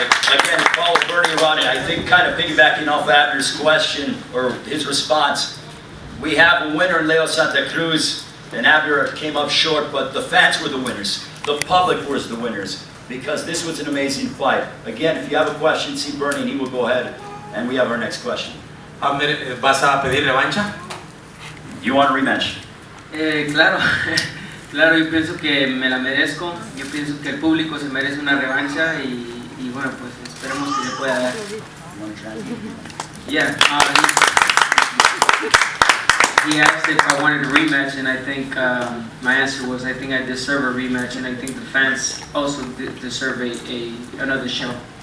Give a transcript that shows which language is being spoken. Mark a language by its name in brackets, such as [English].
[English] Again, follow Bernie around it. I think kind of piggybacking off Abner's question or his response, we have a winner in Leo Santa Cruz, and Abner came up short, but the fans were the winners. The public was the winners because this was an amazing fight. Again, if you have a question, see Bernie and he will go ahead, and we have our next question. [Spanish] Abner, ¿vas a pedir revancha? [English] You want a rematch? [Spanish] Claro, claro, yo pienso que me la merezco. Yo pienso que el público se merece una revancha y bueno, pues esperemos que le pueda dar. [English] Yeah, he asked if I wanted a rematch, and I think my answer was I think I deserve a rematch, and I think the fans also deserve another show.